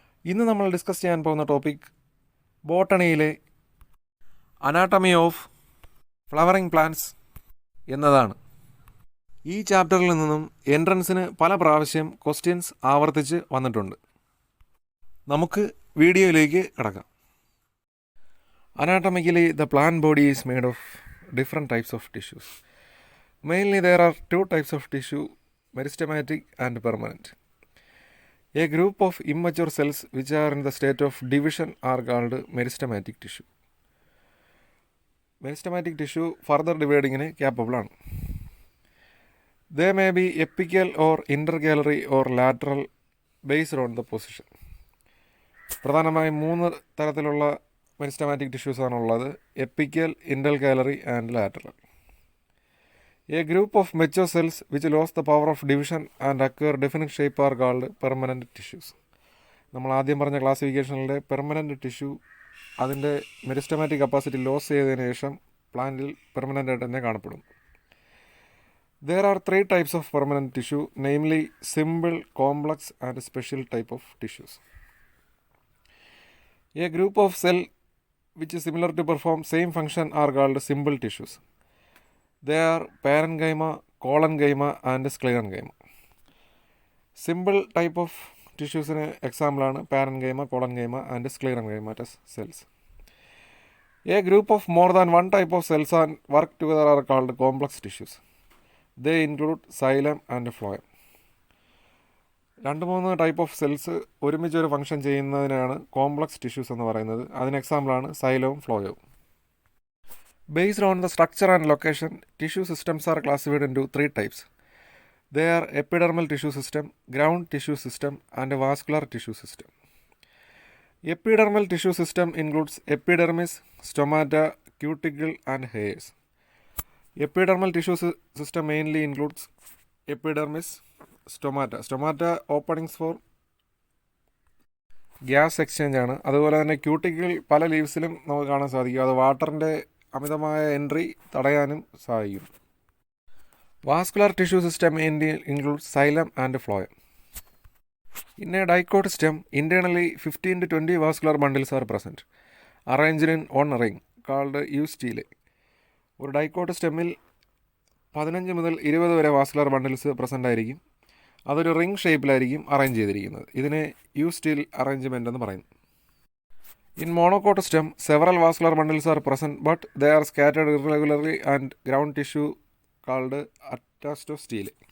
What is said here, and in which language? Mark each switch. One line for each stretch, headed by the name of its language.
Malayalam: ഇന്ന് നമ്മൾ ഡിസ്കസ് ചെയ്യാൻ പോകുന്ന topic ബോട്ടണിയിലെ anatomy of flowering plants എന്നതാണ്. ഈ ചാപ്റ്ററിൽ നിന്നും എൻട്രൻസിന് പല പ്രാവശ്യം ക്വസ്റ്റ്യൻസ് ആവർത്തിച്ച് വന്നിട്ടുണ്ട്. നമുക്ക് വീഡിയോയിലേക്ക് കടക്കാം.
English: Anatomically, the plant body is made of different types of tissues. Mainly, there are two types of tissue, meristematic and permanent. A group of immature cells which are in the state of division are called meristematic tissue. Meristematic tissue further dividing capable ആണ്. They may be apical or intercalary or lateral based on the position.
Malayalam: പ്രധാനമായും 3 തരത്തിലുള്ള meristematic tissues ആണുള്ളത്: epical, ഇന്റർകാലറി and lateral.
English: A group of mature cells which lost the power of division and acquire definite shape are called permanent tissues.
Malayalam: നമ്മൾ ആദ്യം പറഞ്ഞ ക്ലാസിഫിക്കേഷനിലെ permanent tissue അതിൻ്റെ meristematic capacity loss ചെയ്തതിനു ശേഷം പ്ലാന്റിൽ പെർമനൻ്റ് ആയിട്ട് തന്നെ കാണപ്പെടും.
English: There are 3 types of permanent tissue, namely simple, complex and special type of tissues. A group of cell which is similar to perform same function are called simple tissues. They are parenchyma, collenchyma and sclerenchyma. Simple type of tissuesന് എക്സാമ്പിളാണ് parenchyma, collenchyma and sclerenchymatous cells. A group of more than one type of cells and work together are called complex tissues. They include xylem and phloem.
Malayalam: 2-3 type of cells ഒരുമിച്ച് ഒരു function ചെയ്യുന്നതിനാണ് complex tissues എന്ന് പറയുന്നത്. അതിന് എക്സാമ്പിളാണ് സൈലവും ഫ്ലോയവും.
English: Based on the structure and location, tissue systems are classified into 3 types. They are epidermal tissue system, ground tissue system and vascular tissue system. Epidermal tissue system includes epidermis, stomata, cuticle and hairs. Epidermal tissue system mainly includes epidermis, stomata openings for gas exchange ആണ്.
Malayalam: അതുപോലെ തന്നെ cuticle പല ലീവ്സിലും നമുക്ക് കാണാൻ സാധിക്കും. അത് വാട്ടറിൻ്റെ അമിതമായ എൻട്രി തടയാനും സഹായിക്കും.
English: Vascular tissue system includes xylem and phloem. In a dicot stem, internally 15 to 20 vascular bundles are present, arranged in one ring called eustele.
Malayalam: ഒരു ഡൈക്കോട്ട് സ്റ്റെമ്മിൽ 15 മുതൽ 20 വരെ വാസ്കുലർ ബണ്ടിൽസ് പ്രസൻ്റ് ആയിരിക്കും. അതൊരു റിംഗ് ഷേപ്പിലായിരിക്കും അറേഞ്ച് ചെയ്തിരിക്കുന്നത്. ഇതിനെ യൂസ്റ്റീൽ അറേഞ്ച്മെൻറ്റ് എന്ന് പറയുന്നു.
English: In monocot stem several vascular bundles are present but they are scattered irregularly and ground tissue called atactostele.